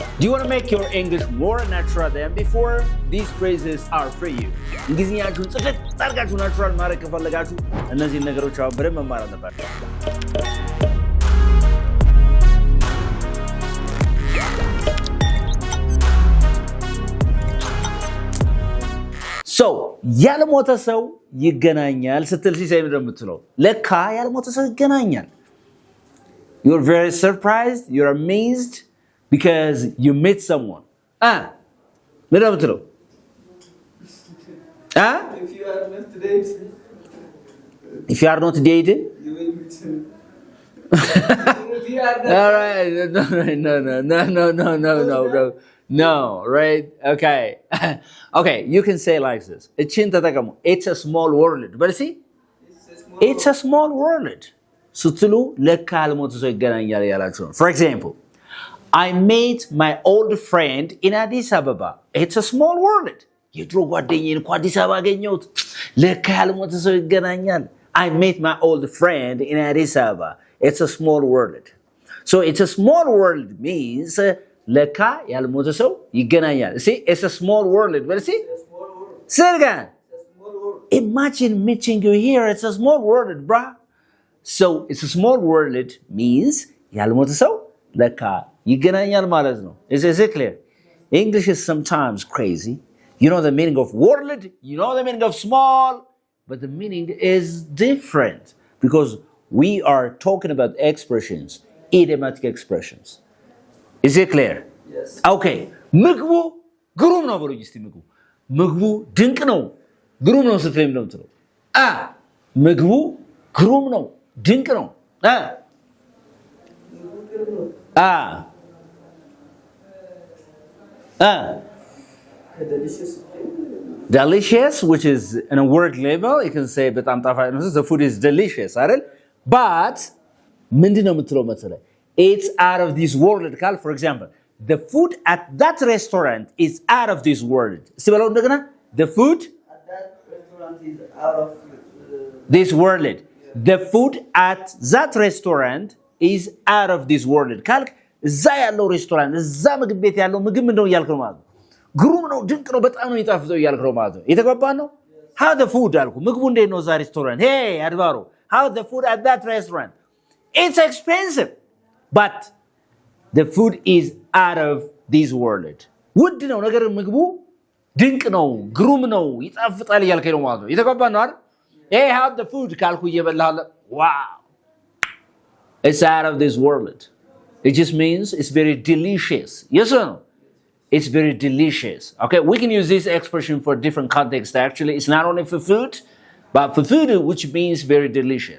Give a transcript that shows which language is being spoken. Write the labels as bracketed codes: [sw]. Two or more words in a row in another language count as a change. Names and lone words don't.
[en] Do you want to make your English more natural than before? These phrases are for you. [am] እንግሊዝኛችሁን ጽድት አድርጋችሁ ናቹራል ማድረግ ከፈለጋችሁ እነዚህን ነገሮች አሁን በደንብ መማር አለባችሁ። So, ያልሞተ ሰው ይገናኛል ስትል ሲሳይ ነው የምትለው። ለካ ያልሞተ ሰው ይገናኛል። [en] You're very surprised, you're amazed because you met someone. [am] ምን ነው የምትለው? [en] If you are not dating. If you are not dating? You will meet him. All right. No, right? Okay. Okay, you can say like this. It's a small world. But see? It's a small world. [am] ስትሉ ለካ ያልሞተ ሰው ይገናኛል ያላችሁ ነው። [en] For example, I met my old friend in Addis Ababa. It's a small world. [am] የድሮ ጓደኛዬን እኮ አዲስ አበባ አገኘሁት። ለካ ያልሞተ ሰው ይገናኛል። [en] I met my old friend in Addis Ababa. It's a small world. So it's a small world means [am] ለካ ያልሞተ ሰው ይገናኛል። [en] See, it's a small world. But see? Say it again. Imagine meeting you here. It's a small world, bruh. So it's a small world means [am] ያልሞተ ሰው ለካ ይገናኛል ማለት ነው። [en] Is it clear? English is sometimes crazy. You know the meaning of world, you know the meaning of small, but the meaning is different because we are talking about expressions, idiomatic expressions. Is it clear? Yes. [am] Okay. ምግቡ ግሩም ነው ብሎኝ እስቲ ምግቡ ድንቅ ነው ግሩም ነው ስትለኝ ነው የምትለው። ምግቡ ግሩም ነው ድንቅ ነው። [en] Delicious, which is in a word level, you can say [am] በጣም ጣፋጭ ነው። [en] The food is delicious, [am] አይደል? But ምንድነው የምትለው መሰለህ? [en] It's out of this world ካል for example, the food at that restaurant is out of this world. [am] እስቲ በለው እንደገና [en] the food at that restaurant is out of this world. The food at that restaurant is out of this world. [am] ካልክ እዛ ያለው ሬስቶራንት እዛ ምግብ ቤት ያለው ምግብ ምንድነው እያልክ ነው ማለት ነው። ግሩም ነው ድንቅ ነው በጣም ነው የሚጣፍጠው እያልክ ነው ማለት ነው። የተገባን ነው? [en] How the food [am] አልኩ ምግቡ እንዴት ነው እዛ ሬስቶራንት? Hey አድባሮ, [en] how the food at that restaurant? It's expensive, but the food is out of this world. [am] ውድ ነው ነገር ምግቡ ድንቅ ነው ግሩም ነው ይጣፍጣል እያልክ ነው ማለት ነው። የተገባን ነው አይደል? [en] Hey, how the food [am] ካልኩ እየበላህ [en] wow. It's out of this world. It just means it's very delicious. Yes or no? It's very delicious. Okay, we can use this expression for different contexts actually. It's not only for food, but for food which means very delicious.